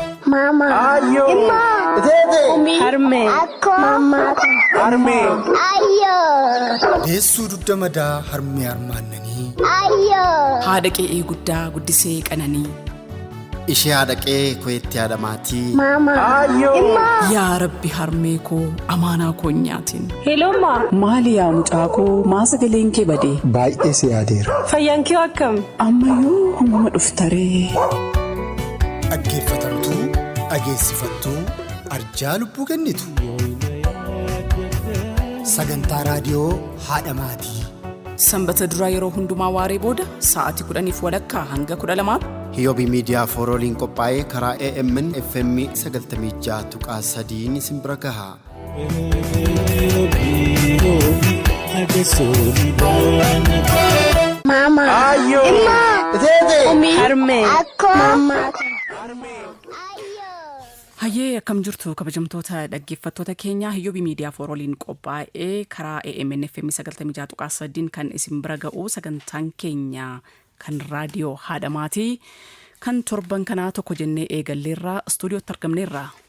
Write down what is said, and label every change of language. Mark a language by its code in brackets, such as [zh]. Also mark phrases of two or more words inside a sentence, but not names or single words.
[om] Mama. Ayo. Imma. Dede. Harme. Akko. Mama. Harme. Ayo. Deessuu dugda madaa harmee harmaannanii. Ayo. Haadha qe'ee guddaa guddisee qananii. Ishee haadha qe'ee koyetti haadha maatii. Mama. Ayo. Imma. Yaa Rabbi harmee koo amaanaa koo nyaatin. Hello ma. Maali yaa mucaa koo maasa galeen kee badee? Baay'ee si yaadeera. Fayyaan kee akkam? Ammayyuu humna dhuftaree. Dhaggeeffatamtuu dhageessifattuu arjaa lubbuu kennitu. Sagantaa raadiyoo haadha maatii. Sanbata duraa yeroo hundumaa waaree booda sa'aatii 10:00 hanga 12:00 Hiyoobii miidiyaa foorooliin qophaa'ee karaa AMN FM 96.3 isin bira gaha. Mama. Ayo. Imma. Dede. Harme. Akko. Mama. Hayyee akkam jirtu kabajamtoota dhaggeeffattoota keenyaa Hiyoobii miidiyaa foorooliin qophaa'ee karaa AMN FM 96.3 kan isin bira ga'u sagantaan keenya kan raadiyoo haadha maatii kan torban kanaa tokko jennee eegalleerraa istuudiyootti argamneerra.